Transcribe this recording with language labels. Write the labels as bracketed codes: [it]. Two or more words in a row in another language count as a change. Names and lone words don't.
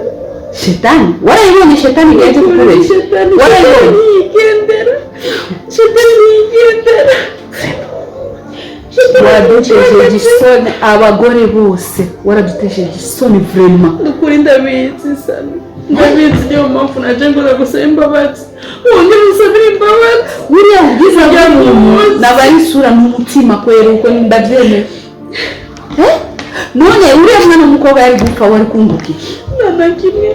[rn] shetani warayibonye shetani yaje kukuresha warayibonye shetani yigendera waradutesheje isoni abagore bose waradutesheje isoni vrema ukuri ndabizi sami ndabizi niyo mpamvu naje ngoza gusaba imbabazi wongera usabira imbabazi uriya ubwiza bw'umuntu nabarisura n'umutima kwera uko ndabyemera none uriya mwana w'umukobwa yari gupfa wari kunguka iki kimwe